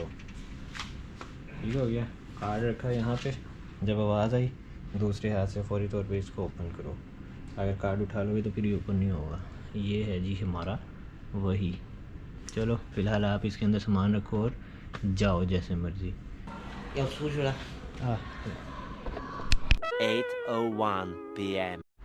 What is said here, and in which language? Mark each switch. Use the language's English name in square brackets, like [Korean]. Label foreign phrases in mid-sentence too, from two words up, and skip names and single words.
[Urdu] ٹھیک ہو گیا. کارڈ رکھا ہے یہاں پہ، جب آواز آئی دوسرے ہاتھ سے فوری طور پہ اسکو اوپن کرو. اگر کارڈ اٹھا لوگے تو پھر یہ اوپن نہیں ہوگا. یہ ہے جی ہمارا وہی. چلو فی الحال آپ اسکے اندر سامان رکھو اور جاؤ جیسے مرضی. [Chinese] 要出去了。 8:01 p.m.